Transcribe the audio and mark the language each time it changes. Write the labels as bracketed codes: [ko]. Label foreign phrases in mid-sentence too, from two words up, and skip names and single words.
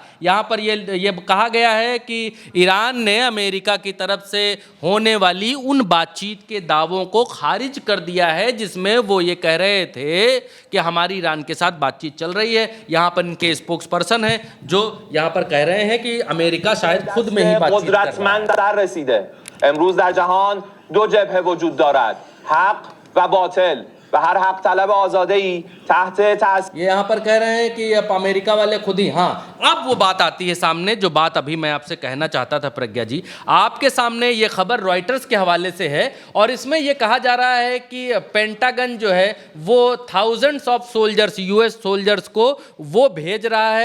[hi] यहाँ पर ये कहा गया है कि ईरान ने अमेरिका की तरफ से होने वाली उन बातचीत के दावों को खारिज कर दिया है जिसमें वो ये कह रहे थे कि हमारी ईरान के साथ बातचीत चल रही है। यहाँ पर इनके [en] spokes person [hi] हैं जो यहाँ पर कह रहे हैं कि अमेरिका शायद खुद में ही बातचीत कर रहा है। [fa] امروز در جهان دو جبهه وجود دارد، حق و باطل و هر حق طلب آزاده‌ای تحت [hi] ये यहाँ पर कह रहे हैं कि अब अमेरिका वाले खुद ही, हाँ अब वो बात आती है सामने जो बात अभी मैं आपसे कहना चाहता था प्रज्ञा जी। आपके सामने ये खबर रॉयटर्स के हवाले से है और इसमें ये कहा जा रहा है कि पेंटागन जो है वो [en] thousands of soldiers, US soldiers [hi] को वो भेज रहा है।